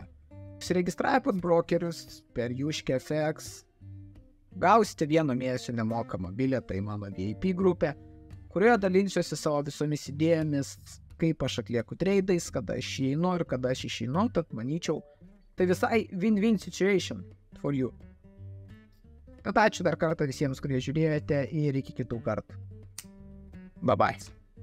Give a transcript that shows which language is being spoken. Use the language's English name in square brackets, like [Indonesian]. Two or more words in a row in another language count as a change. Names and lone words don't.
[Lithuanian] Užsiregistravę pas brokerius per Juški.fx, gausite 1 mėnesio nemokamą bilietą į mano VIP grupę, kurioje dalinsiuosi savo visomis idėjomis, kaip aš atlieku treidais, kada aš įeinu ir kada aš išeinu, tad manyčiau, tai visai [English] win-win situation for you. [Lithuanian] Tad ačiū dar kartą visiems, kurie žiūrėjote ir iki kitų kartų. [English] Bye bye.